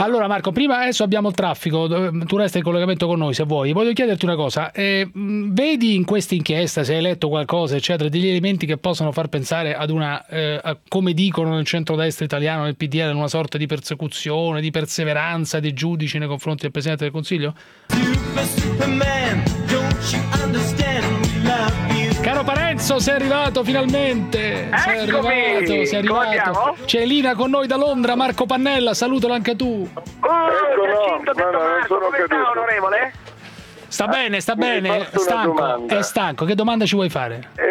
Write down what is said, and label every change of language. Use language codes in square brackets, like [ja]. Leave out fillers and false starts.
[it] Allora Marco, prima, adesso abbiamo il traffico, tu resta in collegamento con noi se vuoi. Voglio chiederti una cosa, vedi in questa inchiesta, se hai letto qualcosa eccetera, degli elementi che possono far pensare ad una, a, come dicono nel centrodestra italiano, nel PDL, una sorta di persecuzione, di perseveranza dei giudici nei confronti del Presidente del Consiglio? [en] Superman, don't you understand? [it] Caro Parenzo, sei arrivato finalmente. Eccomi. C'è Lina con noi da Londra, Marco Pannella, salutalo anche tu. Onorevole? Sta bene, sta bene. Stanco. È stanco. Che domanda ci vuoi fare?